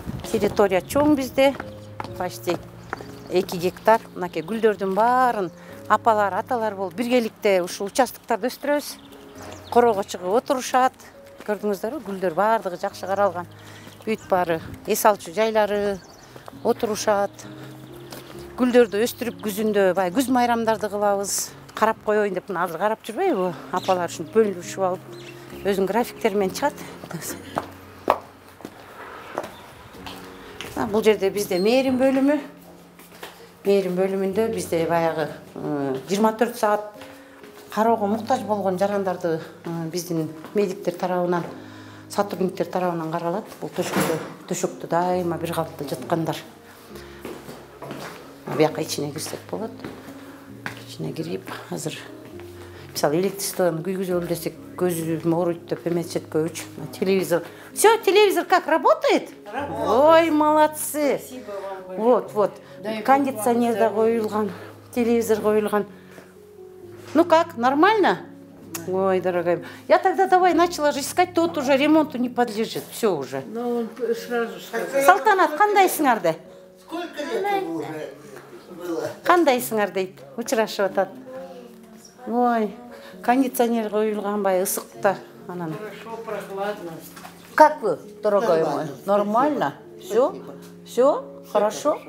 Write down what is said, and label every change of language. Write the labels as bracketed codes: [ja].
[ky] Территория чоң бизде, почти 2 гектар. Мынакей гүлдөрдүн баарын апалар, аталар болуп биргеликте ушул участокторду өстүрөбүз. Короого чыгып отурушат. Көрдүңүздөрбү, гүлдөр баардыгы жакшы каралган. Бүт баары эс алчу жайлары, отурушат. Гүлдөрдү өстүрүп күзүндө бай күз майрамдарды кылабыз. Карап коеюн деп, азыр карап жүрбөйбү? Апалар ушинтип бөлүшүп алып, өзүнүн графиктери менен чыгат. Бул жерде бизде мээрим бөлүмү. Мээрим бөлүмүндө бизде баягы 24 саат кароого муктаж болгон жарандарды биздин медиктер тарабынан, сотрудниктер тарабынан каралат. Бул төшөктө дайыма бир калыпта жаткандар. Бияка ичине кирсек болот. Ичине кирип, азыр мисалы электричествоны күйгүзөлү десек, көзүм ооруйт деп эметишет көбүч. Телевизор. [ru] Всё, телевизор как работает? Ой, молодцы. Вот. Кондиционер да коюлган, телевизор коюлган. Ну как, нормально? Ой, дорогая. Я тогда давай начала же искать, тот уже ремонту не подлежит. Все уже. Ну, он сразу сказал. [kk] Салтанат, қандайсыңарды? [ru] Сколько лет уже было? [kk] Қандайсыңар дейді. [ky] Учырашып атат. [kk] Ой, кондиционер қойылғанбай ысықта. [ky] Анан. [ru] Хорошо, прохладно. Как вы, дорогой мой? Нормально? Все? Все? Хорошо?